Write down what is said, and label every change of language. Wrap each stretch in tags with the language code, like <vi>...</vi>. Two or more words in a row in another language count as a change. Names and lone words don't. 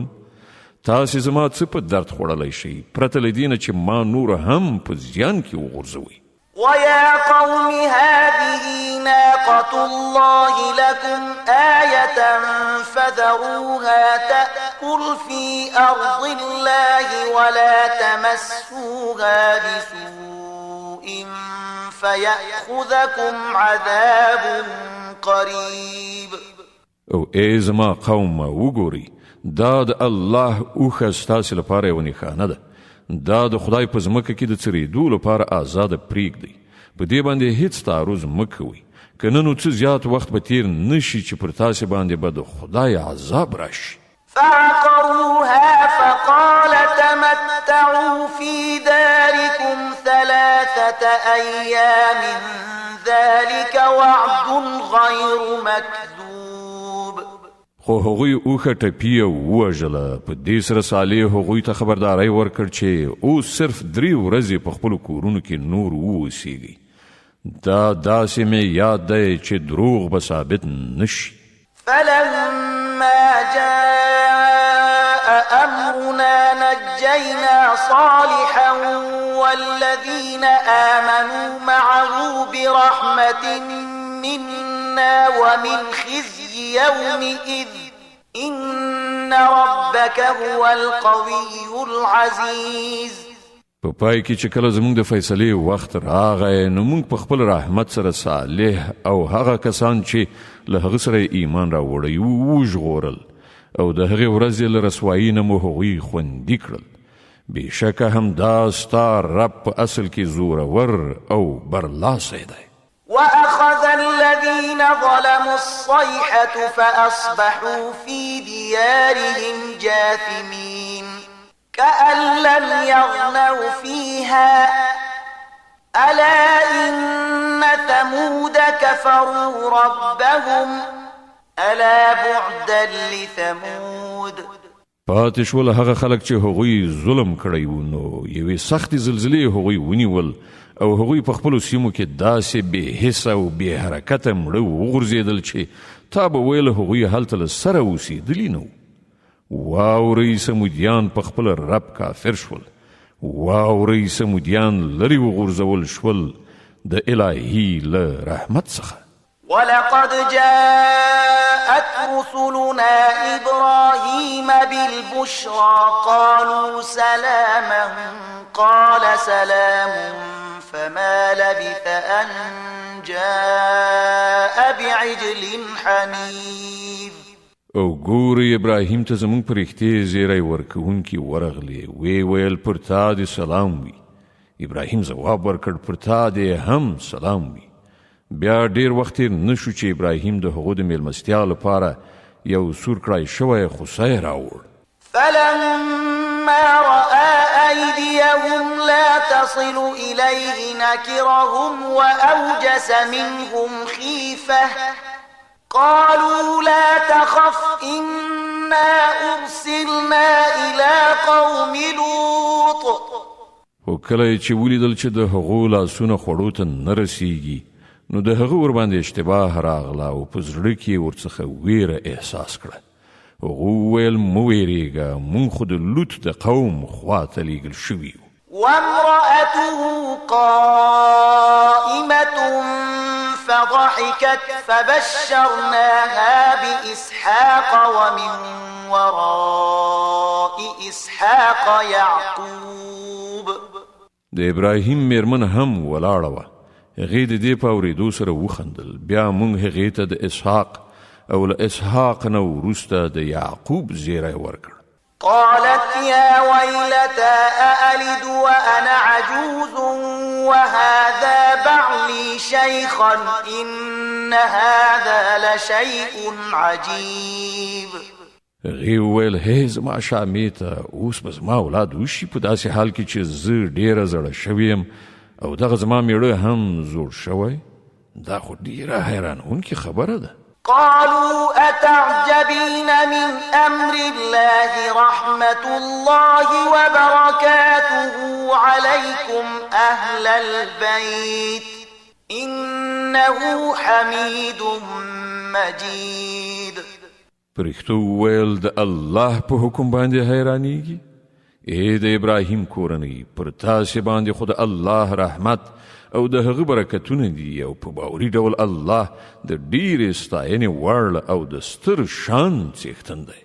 <ps>تاسې زما څه په درد خوړلی شئ پرته له دې نه چې ما نور هم په زیان کې وغورځوئ.</ps> <ar>ويا قوم هذه ناقة الله لكم آية فذروها تأكل في أرض الله ولا تمسوها بسوء فيأخذكم عذاب قريب.</ar> <ps>او ای زما قوم وګورئ دا د الله اوښه ستاسې لپاره یوه نښانه ده. دا د خدای په ځمکه کې د څرېدو لپاره آزاده پرېږدئ. په دې باندې هیڅ تعرض مه کوئ که نه نو څه زیات وخت به تیر نه شي چې پر تاسې باندې به د خدای عذاب راشي.</ps> <ar>فعقروها فقال تمتعوا في داركم 3 أيام ذلك وعد غير مكذوب.</ar> <ps>خو هغوی اوښه ټپي او ووژله. په دې سره صالح هغوی ته خبرداری ورکړ چې اوس صرف 3 ورځې په خپلو کورونو کې نور واوسیږئ. دا داسې مې یاد دی چې دروغ به ثابت نشي.</ps> <ar>فلما جاء أمرنا نجينا صالحا والذين آمنوا معه برحمة منا ومن خزي يومئذ إن ربك هو القوي العزيز.</ar> <ps>په پای کې چې کله زموږ د فیصلې وخت راغی نو موږ په خپل رحمت سره صالح او هغه کسان چې له هغه سره ایمان راوړی وژغورل او د هغې ورځې له رسوایي نه مو هغوی خوندي کړل. بېشکه همدا ستا رب په اصل کې زورور او برلاسی دی.</ps> <ar>وأخذ الذين ظلموا الصيحة فأصبحوا في ديارهم جاثمين كأن لم يغنوا فيها ألا إن ثمود كفروا ربهم ألا بعدا لثمود.</ar> <ps>پاتې شول هغه خلک چې هغوی ظلم کړی و نو یوې سختې زلزلې هغوی ونیول او هغوی په خپلو سیمو کې داسې بې حسه او بې حرکته مړه وغورځېدل چې تا به ویل هغوی هلته له سره اوسېدلي نه. واورئ سمودیان په خپل رب کافر شول. واورئ سمودیان لرې وغورځول شول د الهي له رحمت څخه.</ps> <ar>ولقد جاءت رسلنا إبراهيم بالبشرى قالوا سلاما قال سلام فما لبث أن جاء بعجل حنيذ.</ar> <ps>او ګوري ابراهیم ته زمونږ په رښتې زیری ورکوونکي ورغلی ویل پر تا دې سلام وي. ابراهیم ځواب ورکړ پر تا دې هم سلام وي. بیا ډیر وخت تېر نشو چې ابراهیم د هغو د میلمستیا لپاره یو سور کړای شوی خوسی راوړ.</ps> <ar>فلما رأى أيديهم لا تصل إليه نكرهم وأوجس منهم خيفة قالوا لا تخف إنا أرسلنا إلى قوم لوط.</ar> <ps>خو کله چې ولیدل چې د هغو لاسونه خوړو ته نه رسیږي نو د هغه ور باندې اشتباه راغله او په زړه کې ورڅخه ویره احساس کړه. هغه ویل مه ویرېږه موږ خو د لوط د قوم خواته لیږل شوي یو.</ps> <ar>وامرأته قائمة فضحكت فبشرناها بإسحاق ومن وراء إسحاق يعقوب.</ar> <ps>د ابراهیم میرمن هم ولاړه وه. هغې د دې په اورېدو سره وخندل. بیا موږ هغې ته د اسحاق او له اسحاق نه وروسته د یعقوب زیری ورکړ.</ps> <ar>قالت يا ويلتى أألد وأنا عجوز وهذا بعلي شيخا إن هذا لشيء عجيب.</ar> <ps>هغې وویل هی زما شامې ته اوس به زما اولاد وشي په داسې حال کې چې زه ډېره زړه شوې یم او دغه زما میړه هم زوړ شوی. دا خو ډېره حیرانوونکې خبره ده.</ps> <ar>قالوا أتعجبين من أمر الله رحمة الله وبركاته عليكم أهل البيت إنه حميد مجيد.</ar> <ps>پرښتو ویل د الله په حکم باندې حیرانیږي. د ابراهیم کورنۍ پر تاسې باندې خو د الله رحمت او د هغه برکتونه دي او په باوري ډول الله د ډېرې ستاینې وړ او د ستر شان څښتن دی.</ps>